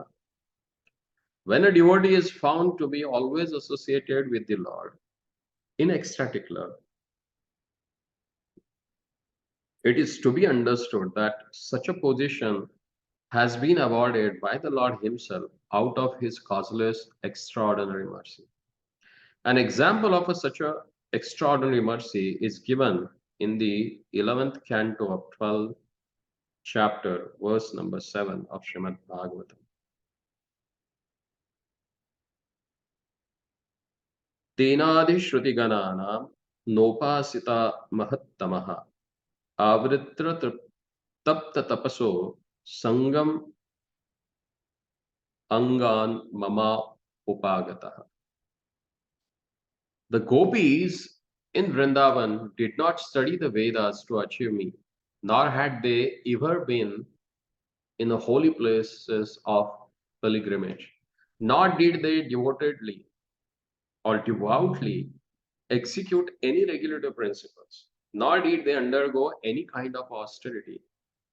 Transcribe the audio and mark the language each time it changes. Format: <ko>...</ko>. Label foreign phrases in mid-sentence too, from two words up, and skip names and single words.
<en>When a devotee is found to be always associated with the Lord in ecstatic love, it is to be understood that such a position has been awarded by the Lord Himself out of His causeless extraordinary mercy. An example of such a extraordinary mercy is given in the 11th canto of 12th chapter, verse number 7 of Srimad Bhagavatam.</en> <sa>तेनाधीतश्रुतिगणानाम् नोपासित महत्तमाः अव्रत तप्त तपसो सङ्गम् अङ्गन् मम उपगताः.</sa> <en>The gopis in Vrindavan did not study the Vedas to achieve me, nor had they ever been in the holy places of pilgrimage, nor did they devotedly or devoutly execute any regulative principles, nor did they undergo any kind of austerity.</en>